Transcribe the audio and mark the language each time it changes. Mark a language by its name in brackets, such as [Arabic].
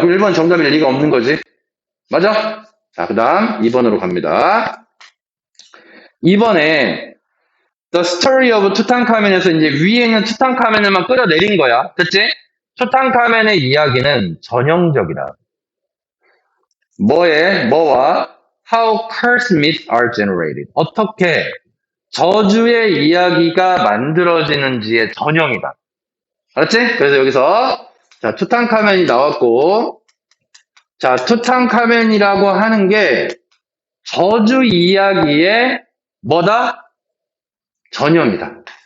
[Korean] 그럼 1번 정답일 리가 없는 거지. 맞아? 자, 그 다음 2번으로 갑니다. 2번에 The Story of 투탕카멘에서 이제 위에 있는 투탕카멘을만 끌어내린 거야. 됐지? 투탕카멘의 이야기는 전형적이다. 뭐와? [English] How curse myths are generated. [Korean] 어떻게 저주의 이야기가 만들어지는지의 전형이다. 알았지? 그래서 여기서 자, 투탕카멘이 나왔고, 자, 투탕카멘이라고 하는 게 저주 이야기의 뭐다? 전형이다.